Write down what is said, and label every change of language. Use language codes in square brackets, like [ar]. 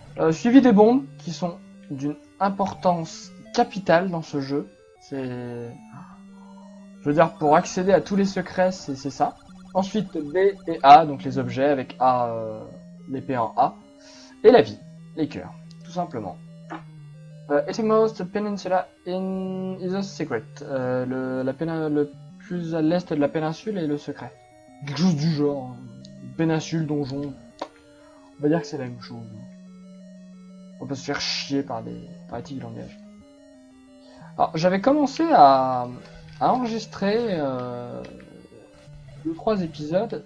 [fr] Suivi des bombes qui sont d'une importance capitale dans ce jeu. Je veux dire, pour accéder à tous les secrets, c'est ça. Ensuite, B et A, donc les objets avec A, l'épée en A. Et la vie, les cœurs, tout simplement. [en] Eastmost Peninsula is a secret. [fr] Le plus à l'est de la péninsule est le secret. Quelque chose du genre. Péninsule, donjon. On va dire que c'est la même chose. On peut se faire chier par des tigres langage. Alors, j'avais commencé à enregistrer 2-3 épisodes.